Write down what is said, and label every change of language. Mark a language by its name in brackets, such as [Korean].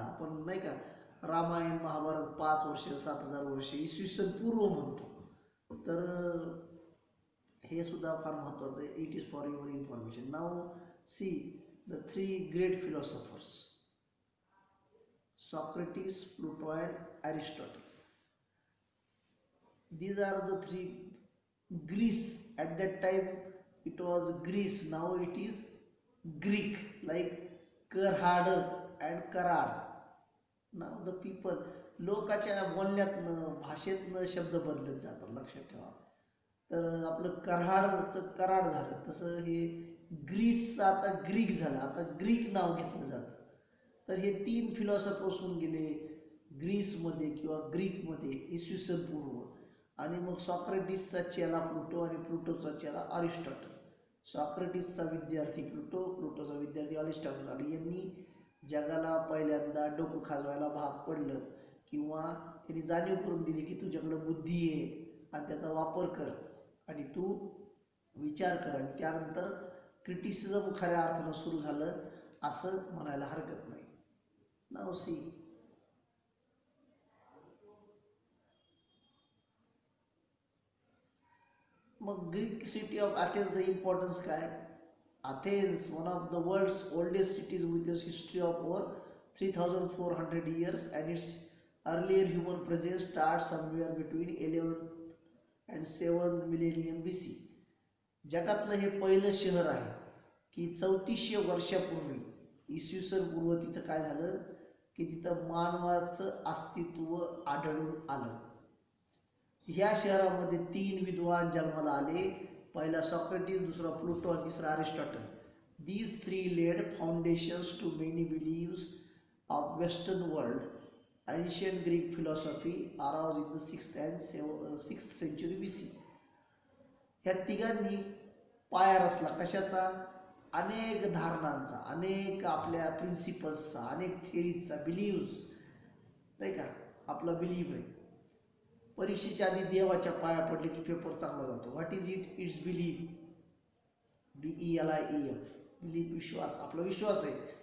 [Marathi] आपण नाही का रामायण महाभारत 5 वर्ष 7000 वर्ष इसवी सन पूर्व म्हणतो. तर हे सुद्धा फार महत्त्वाचं आहे. [English] It is for your information. Now see the 3 great philosophers, Socrates, Plato and Aristotle. These are the 3. Greece, at that time it was Greece, now it is Greek, like Karhad and Karad. Now the people, [Marathi] लोकाच्या बोलण्यातनं भाषेतनं शब्द बदलत जातात, लक्षात ठेवा. तर आपलं कराडचं कराड झालं, तसं हे ग्रीसचं आता ग्रीक झालं, आता ग्रीक नाव घेतलं जातं. तर हे 3 फिलॉसॉफर्स होऊन गेले ग्रीसमध्ये किंवा ग्रीकमध्ये इसवी सन पूर्व. आणि मग सॉक्रेटिसचा चेला प्लुटो आणि प्लुटोचा चेला अरिस्टॉटल. सॉक्रेटिसचा विद्यार्थी प्लुटो, प्लुटोचा विद्यार्थी अरिस्टॉटल. आणि यांनी जगाला पहिल्यांदा डोकं खाजवायला भाग पडलं, किंवा त्यांनी जाणीव करून दिली की तुझ्याकडं बुद्धी आहे आणि त्याचा वापर कर आणि तू विचार कर. आणि त्यानंतर क्रिटिसिझम खऱ्या अर्थानं सुरू झालं असं म्हणायला हरकत नाही. [English] Now see, मग Greek city of अथेन्सचं importance काय. Athens, one of the world's oldest cities with a history of over 3400 years, and its earlier human presence starts somewhere between 11th and 7th millennium BC. [Marathi] जगातलं हे पहिलं शहर आहे की 3400 वर्षापूर्वी इसवी सन पूर्व तिथं काय झालं की तिथं मानवाचं अस्तित्व आढळून आलं. ह्या शहरामध्ये 3 विद्वान जन्माला आले. पहिला सॉक्रेटिस, दुसरा प्लुटो आणि तिसरा Aristotle. [English] These 3 laid foundations to many beliefs of Western world. Ancient Greek philosophy arose in the 6th and 6th century BC. [Marathi] ह्या तिघांनी पाया रचला कशाचा, अनेक धारणांचा, अनेक आपल्या प्रिन्सिपल्सचा, अनेक थिअरीजचा, बिलीव्स नाही का, आपला बिलीव्ह आहे. परीक्षेच्या आधी देवाच्या पाया पडले की पेपर चांगला जातो. [English] what is it, it's believe, [Marathi] BELIEF, believe विश्वास, आपला विश्वास आहे.